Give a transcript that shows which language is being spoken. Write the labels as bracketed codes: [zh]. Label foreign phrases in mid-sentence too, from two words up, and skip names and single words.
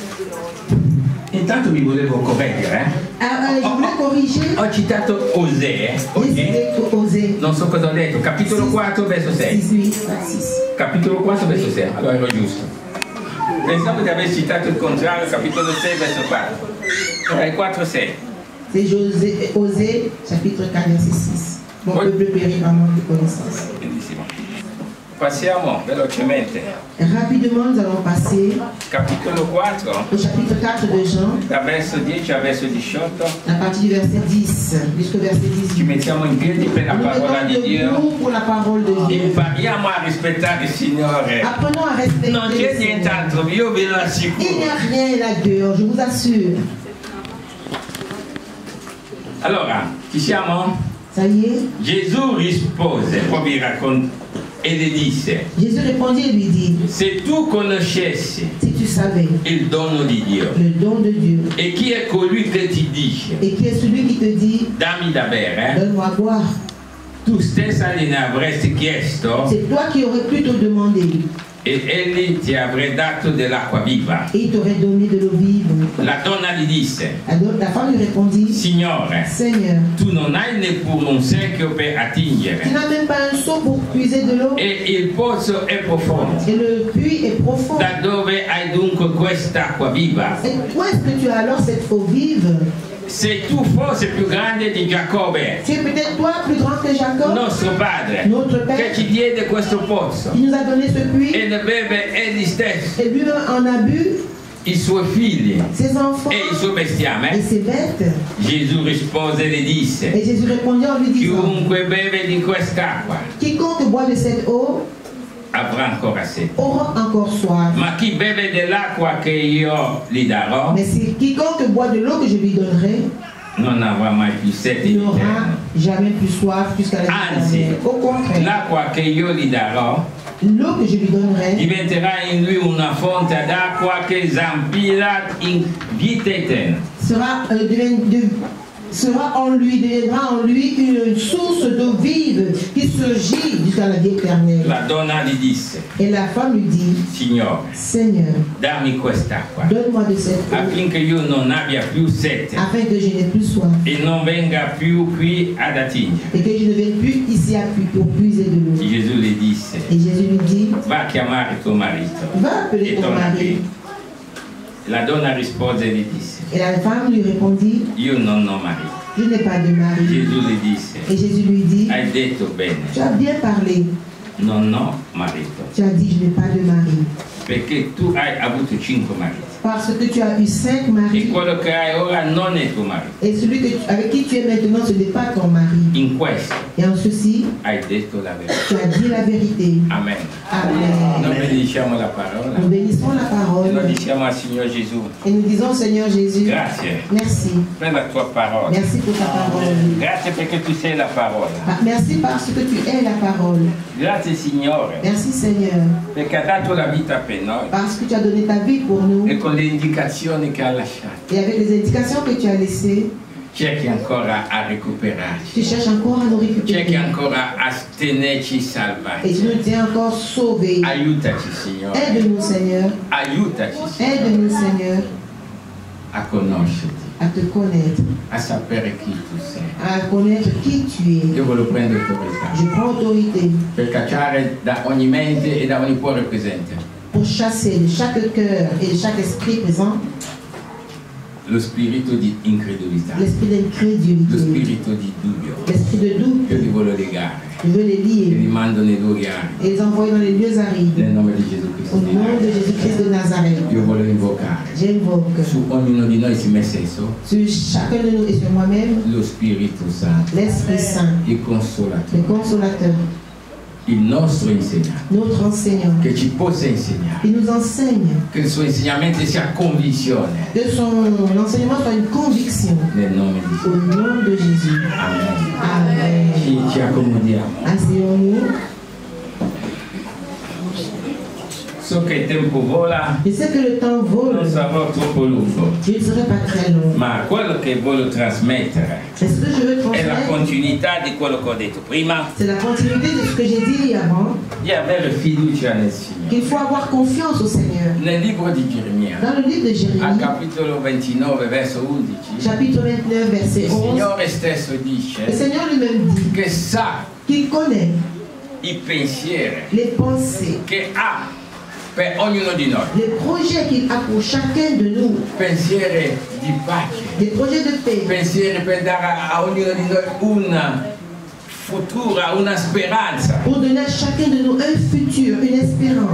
[it] Intanto mi volevo correggere, [fr] je voulais corriger. [it] Ho citato Osee, Osée. Non so cosa ho detto, capitolo 4, verso 6. 18, Capitolo 4, verso 6, allora ero giusto. Pensavo di aver citato il contrario, capitolo 6, verso 4. Allora, il 4, 6. [fr] C'est Osée, chapitre 4, verset 6. Mon peuple périt par manque de connaissance. [it] Benissimo. Passiamo velocemente. [fr] Rapidement, nous allons passer [it] Capitolo 4, [fr] au chapitre 4 de Jean, [it] da verso 10 al verso 18. [fr] à partir du verset 10 jusqu'au verset [it] Ci 18. mettiamo in piedi per la [fr] Nous [it] parola di [fr] mettons [it] Dio. [fr] debout pour la parole de Dieu. [it] Impariamo a rispettare il Signore. [fr] Apprenons à respecter [it] Non [fr] le [it] c'è [fr] Seigneur. [it] nient'altro, io ve lo [fr] Il n'y [it] assicuro. [fr] a rien là-dehors, je vous assure. [it] Allora, ci siamo? [fr] Ça y est, [it] Gesù rispose, poi vi racconto, e le disse: [fr] Jésus répondit et lui dit, [it] se tu conoscessi [fr] si tu savais [it] il dono di Dio, [fr] le don de Dieu, [it] e chi è colui che ti dice [fr] et qui est celui qui te dit, [it] dammi da bere, [fr] donne-moi à boire, [it] tu stessa gliene avresti chiesto [fr] c'est toi qui aurais pu te demander, [it] e egli ti avrebbe dato dell'acqua viva. [fr] et il t'aurait donné de l'eau vive. [it] La donna gli disse: [fr] Alors la femme lui répondit, [it] Signore, [fr] Seigneur, [it] tu non hai neppure un secchio per [fr] tu [it] attingere, [fr] n'as même pas un seau pour puiser de l'eau, [it] e il pozzo è profondo. [fr] et le puits est profond. [it] Da dove hai dunque quest'acqua viva? [fr] Et où est-ce que tu as alors cette eau vive? [it] Sei tu forse più grande di Giacobbe, [fr] Tu es peut-être toi plus grand que Jacob, [it] nostro padre, [fr] notre [it] che [fr] père, [it] ci diede questo pozzo [fr] qui nous a donné ce puits, [it] e ne beve egli stesso, [fr] et lui en a bu, [it] i suoi figli [fr] ses enfants [it] e il suo [fr] et [it] bestiame. [fr] ses bêtes. [it] Gesù rispose e le disse: [fr] Et Jésus répondit en lui disant, [it] chiunque beve di quest'acqua [fr] quiconque boit de cette eau [it] avrà ancora sete, [fr] aura encore soif. [it] ma chi beve dell'acqua che io gli darò [fr] Mais si quiconque boit de l'eau que je lui donnerai [it] non avrà mai più sete [fr] il [it] di [fr] n'aura [it] eterno. [fr] jamais plus soif jusqu'à la vie [it] Anzi, [fr] éternelle. Au contraire, [it] l'acqua che io gli darò [fr] l'eau que je lui donnerai [it] diventerà in lui una fonte d'acqua che zampirà in vita eterna. [fr] sera en lui, deviendra en lui une source d'eau vive qui surgit jusqu'à la vie éternelle. [it] La donna gli disse: [fr] Et la femme lui dit, [it] Signore, [fr] Seigneur, [it] dammi quest'acqua [fr] donne-moi de cette eau, [it] affinché io non abbia più sete [fr] afin que je n'ai plus soif, [it] e non venga più qui ad attingere. [fr] et que je ne vienne plus ici pour puiser de l'eau. [it] Gesù le disse: [fr] Et Jésus lui dit, [it] va a chiamare tuo marito [fr] va appeler [it] e [fr] ton [it] torna [fr] mari. [it] qui. La donna rispose e gli disse: [fr] Et la femme lui répondit, [it] io non ho marito. [fr] je n'ai pas de mari. [it] Gesù le disse: [fr] Et Jésus lui dit, [it] hai detto bene, [fr] tu as bien parlé, [it] non ho marito, [fr] tu as dit, je n'ai pas de mari. [it] perché tu hai avuto 5 mariti [fr] Parce que tu as eu 5 [it] e [fr] maris, [it] quello che hai ora non è tuo marito. [fr] et celui avec qui tu es maintenant, ce n'est pas ton mari. [it] In questo [fr] Et en ceci, [it] hai detto la verità. [fr] tu as dit la vérité. [it] Amen. [fr] Amen. [it] Noi benediciamo la parola [fr] Nous bénissons la [it] e [fr] parole [it] noi diciamo al Signore Gesù: [fr] et nous disons, Seigneur Jésus, [it] grazie [fr] merci. [it] per la tua parola. [fr] Merci pour ta parole. [it] Grazie perché tu sei la parola. [fr] Merci parce que tu es la parole. [it] Grazie Signore [fr] Merci Seigneur, [it] perché ha dato la vita per noi [fr] parce que tu as donné ta vie pour nous. [it] e con le indicazioni che ha lasciato [fr] Et avec les indications que tu as laissées, [it] cerchi ancora a recuperarci, [fr] tu cherches encore à nous [it] cerchi [fr] récupérer. [it] ancora a tenerci [fr] Et [it] salvati. [fr] tu nous tiens encore sauvés. [it] Aiutaci Signore, [fr] Aide-nous Seigneur. [it] aiutaci Signore [fr] Aide-nous Seigneur [it] a conoscerti, [fr] à te connaître, [it] a sapere chi tu sei. [fr] à connaître qui tu es. [it] Io voglio prendere autorità [fr] Je prends autorité [it] per cacciare da ogni mente e da ogni cuore presente [fr] pour chasser de chaque cœur et de chaque esprit présent [it] lo spirito di incredulità, [fr] l'esprit [it] lo [fr] d'incrédulité, [it] spirito di dubbio. [fr] l'esprit de doute. [it] Io li voglio legare, [fr] Je veux les [it] li [fr] lier [it] rimando nei luoghi aridi, [fr] et les envoyer dans les lieux arides. [it] nel nome di Gesù Cristo. [fr] Au nom de Jésus-Christ de Nazareth, [it] Io voglio invocare [fr] j'invoque [it] su ognuno di noi, me stesso, [fr] sur chacun de nous et sur moi-même [it] lo Spirito Santo, [fr] l'Esprit Saint, [it] il [fr] le [it] Consolatore, [fr] Consolateur, [it] il nostro insegnante, [fr] notre enseignant, [it] che ci possa insegnare, [fr] qui nous enseigne, [it] che il suo insegnamento sia convinzione, [fr] que son enseignement soit une conviction. [it] nel nome di [fr] Au [it] Gesù. [fr] nom de Jésus. [it] Amen. [fr] Amen. [it] Ci accomodiamo. [fr] Asseyons-nous. [it] So che il tempo vola, [fr] Je sais que le temps vole. [it] non sarò troppo lungo, [fr] Je ne serai pas très long. [it] ma quello che voglio trasmettere [fr] Mais ce que je veux [it] è la [fr] transmettre, [it] continuità di quello che ho detto prima, [fr] c'est la continuité de ce que j'ai dit avant, [it] di avere fiducia nel Signore. [fr] qu'il faut avoir confiance au Seigneur. [it] Nel libro di Geremia, [fr] Dans le livre de [it] al [fr] Jérémie, [it] capitolo 29, verso 11, [fr] chapitre 29, verset il 11, [it] Signore stesso [fr] le [it] dice [fr] Seigneur lui-même dit [it] che sa [fr] qu'il connaît [it] i pensieri [fr] les pensées, [it] che ha per ognuno di noi, [fr] les projets qu'il a pour chacun de nous, [it] pensieri di pace, [fr] des projets de paix, [it] pensieri per dare a ognuno di noi una futura, una speranza. [fr] pour donner à chacun de nous un futur, une espérance.